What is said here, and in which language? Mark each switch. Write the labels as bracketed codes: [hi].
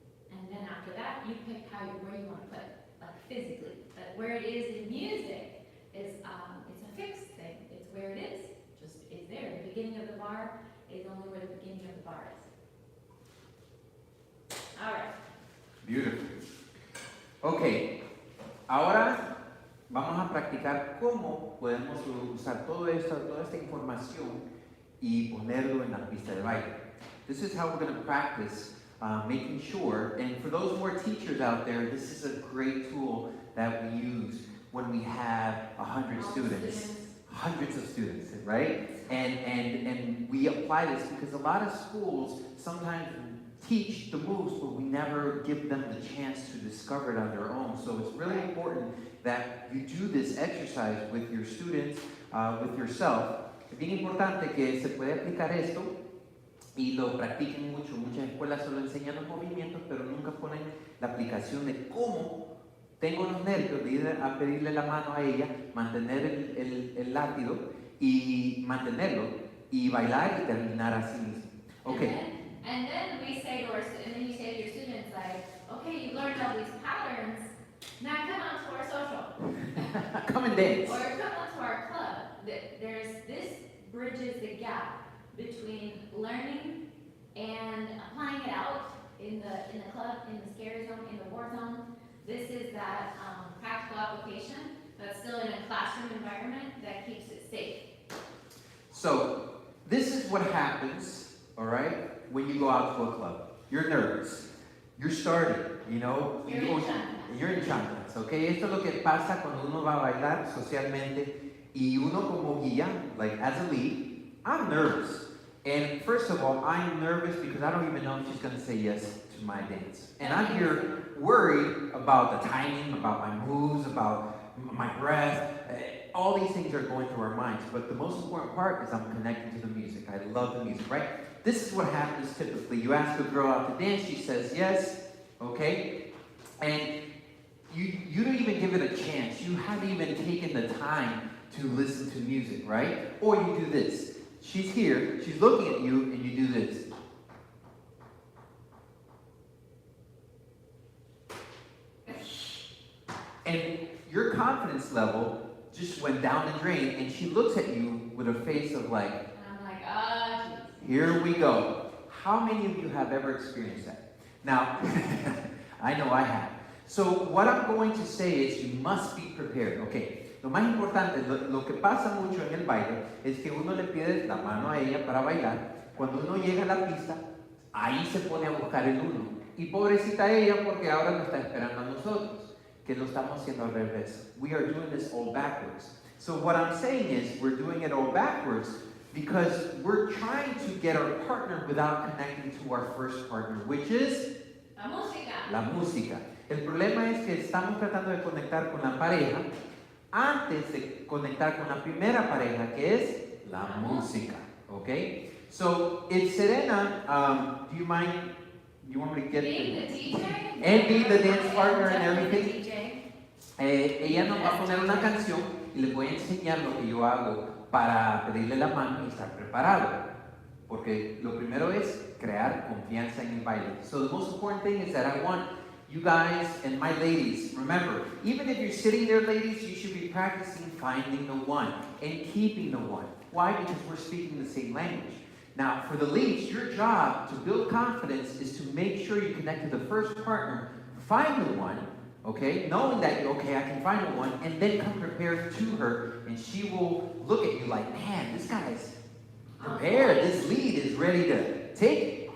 [en] And then after that, you pick where you want to put it, like physically. But where it is in music is, it's a fixed thing. It's where it is. Just, it's there. The beginning of the bar is only where the beginning of the bar is. All right. Beautiful. [es] Ok, ahora vamos a practicar cómo podemos usar toda esta información y ponerlo en la pista de baile. [en] This is how we're going to practice making sure, and for those more teachers out there, this is a great tool that we use when we have 100 students, hundreds of students, right? And we apply this because a lot of schools sometimes teach the moves, but we never give them the chance to discover it on their own. So it's really important that you do this exercise with your students, with yourself. [es] Es bien importante que se puede aplicar esto y lo practiquen mucho. Muchas escuelas solo enseñan los movimientos, pero nunca ponen la aplicación de cómo tengo los nervios de ir a pedirle la mano a ella, mantener el látigo y mantenerlo y bailar y terminar así mismo. [en] Okay. And then we say to and then you say to your students like, okay, you learned all these patterns, now come on to our social. Come and dance. Or come on to our club. This bridges the gap between learning and applying it out in the club, in the scary zone, in the war zone. This is that practical application, but still in a classroom environment that keeps it safe. So, this is what happens, all right, when you go out to a club. You're nervous. You're starting, you know. You're in chanclas, okay? [es] Esto es lo que pasa cuando uno va a bailar socialmente y uno como guía, [en] like as a lead, I'm nervous. And first of all, I'm nervous because I don't even know if she's going to say yes to my dance. And I'm here worried about the timing, about my moves, about my breath. All these things are going through our minds. But the most important part is I'm connecting to the music. I love the music, right? This is what happens typically. You ask a girl out to dance, she says yes, okay? And you don't even give it a chance. You haven't even taken the time to listen to music, right? Or you do this. She's here, she's looking at you, and you do this. And your confidence level just went down the drain, and she looks at you with a face of like, And I'm like, ah, here we go. How many of you have ever experienced that? Now, I know I have. So what I'm going to say is you must be prepared. Okay. [es] Lo más importante, lo que pasa mucho en el baile es que uno le pide la mano a ella para bailar. Cuando uno llega a la pista, ahí se pone a buscar el uno. Y pobrecita ella porque ahora nos está esperando a nosotros, que lo estamos haciendo al revés. [en] We are doing this all backwards. So what I'm saying is we're doing it all backwards because we're trying to get our partner without connecting to our first partner, which is [es] la música. La música. El problema es que estamos tratando de conectar con la pareja antes de conectar con la primera pareja, que es la música. [en] Okay? So, if Serena, do you want me to get Being the DJ? and be the dance partner and everything? DJ. [es] Ella nos va a poner una canción y les voy a enseñar lo que yo hago para pedirle la mano y estar preparado. Porque lo primero es crear confianza en el baile. [en] So the most important thing is that I want you guys and my ladies, remember, even if you're sitting there, ladies, you should be practicing finding the one and keeping the one. Why? Because we're speaking the same language. Now, for the leads, your job to build confidence is to make sure you connect to the first partner, find the one, okay, knowing that, okay, I can find the one, and then come prepared to her, and she will look at you like, man, this guy's prepared, this lead is ready to take it.